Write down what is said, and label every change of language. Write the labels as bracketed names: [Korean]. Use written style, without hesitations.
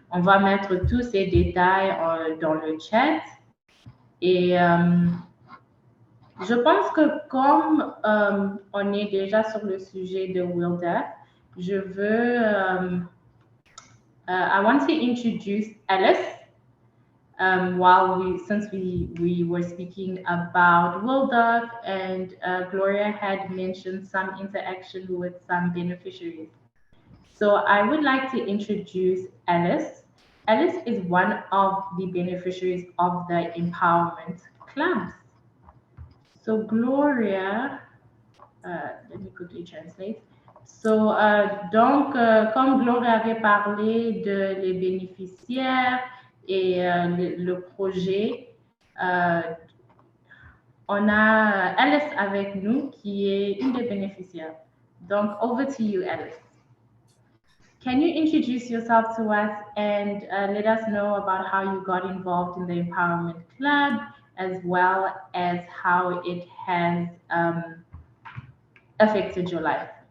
[French] On va mettre tous ces détails dans le chat. Et Je pense que comme on est déjà sur le sujet de WiLDAF, je veux, [English] I want to introduce Alice. Since we were speaking about WiLDAF and Gloria had mentioned some interaction with some beneficiaries. So I would like to introduce Alice. Alice is one of the beneficiaries of the empowerment clubs. So Gloria, let me quickly translate. [French] So, comme Gloria avait parlé de les bénéficiaires et le projet, on a Alice avec nous qui est une des bénéficiaires. [English] Donc, over to you, Alice. Can you introduce yourself to us and let us know about how you got involved in the Empowerment Club, as well as how it has affected your life?